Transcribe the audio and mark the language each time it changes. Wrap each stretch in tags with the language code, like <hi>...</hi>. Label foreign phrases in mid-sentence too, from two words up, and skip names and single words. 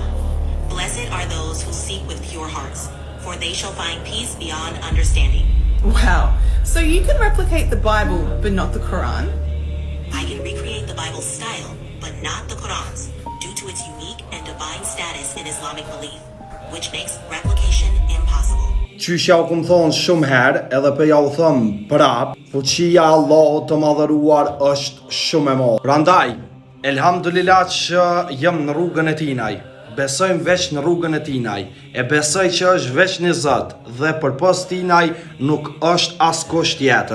<en>Blessed are those who seek with pure hearts, for they shall find peace beyond understanding. Wow. So you can replicate the Bible, but not the Quran? I can recreate the Bible's style, but not the Quran's, due to its unique and divine status in Islamic belief, which makes replication impossible.</en> <sq>Qysha u kum thonë shumë herë, edhe për ja u thëmë prap, fuqia Allahut të madhëruar është shumë e madhe. Prandaj, elhamdulillah që jam në rrugën e tinaj, besojmë veç në rrugën e tinaj, e besoj që është veç një Zot dhe përpos tinaj nuk është askush tjetër.</sq>